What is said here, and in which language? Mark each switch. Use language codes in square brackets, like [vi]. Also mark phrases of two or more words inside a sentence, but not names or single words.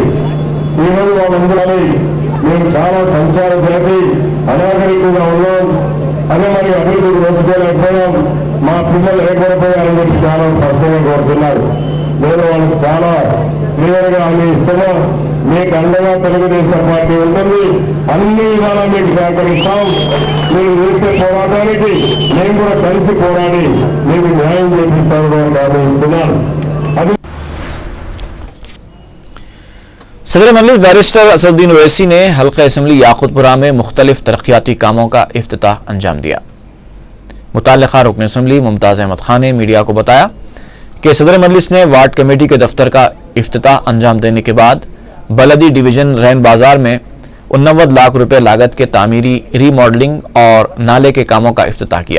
[te] ఈరోజు వాళ్ళందరూ మేము చాలా సంచార జాతి అనాగరికంగా ఉన్నాం అని మరి అభివృద్ధి నోచుకోలేకపోయాం, మా పిల్లలు ఏర్పడిపోయారని చెప్పి చాలా స్పష్టంగా కోరుతున్నారు। నేను వాళ్ళకి చాలా క్లియర్గా హామీ ఇస్తున్నా, మీకు అండగా తెలుగుదేశం పార్టీ ఉంటుంది, అన్ని విధాలా మీకు సహకరిస్తాం। మీరు చేసే పోరాటానికి మేము కూడా కలిసి పోరాడి మీకు న్యాయం చేపిస్తామని హామీ ఇస్తున్నాను। [ur] صدر مجلس بیرسٹر اسدالدین اویسی نے حلقہ اسمبلی یاقوت پورہ میں مختلف ترقیاتی کاموں کا افتتاح انجام دیا۔ متعلقہ رکن اسمبلی ممتاز احمد خان نے میڈیا کو بتایا کہ صدر مجلس نے [en] ward committee [ur] کے دفتر کا افتتاح انجام دینے کے بعد بلدی ڈویژن رین بازار میں 89 لاکھ روپے لاگت کے تعمیری ری ماڈلنگ اور نالے کے کاموں کا افتتاح کیا۔